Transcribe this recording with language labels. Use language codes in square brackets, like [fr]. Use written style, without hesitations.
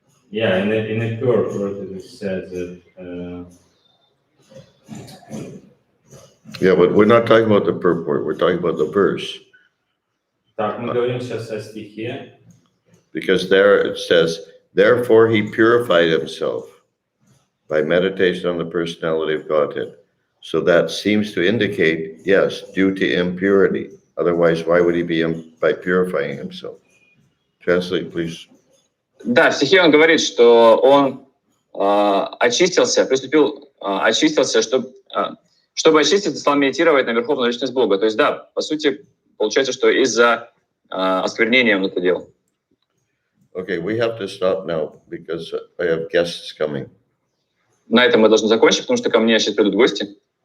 [en] Yeah, in a purport it says that. Yeah, but we're not talking about the purport. We're talking about the verse. [ru] Так, мы говорим сейчас о стихе. [en] Because there it says, therefore he purified himself by meditation on the personality of Godhead. So that seems to indicate, yes, due to impurity. Otherwise, why would he be by purifying himself? Translate, please. [ru] Да, в стихе он говорит, что он очистился, очистился, чтобы очиститься, стал медитировать на Верховную Личность Бога. То есть, да, по сути, получается, что из-за осквернения он это делал. [en] Okay, we have to stop now because I have guests coming. [ru] На этом мы должны закончить, потому что ко мне сейчас придут гости.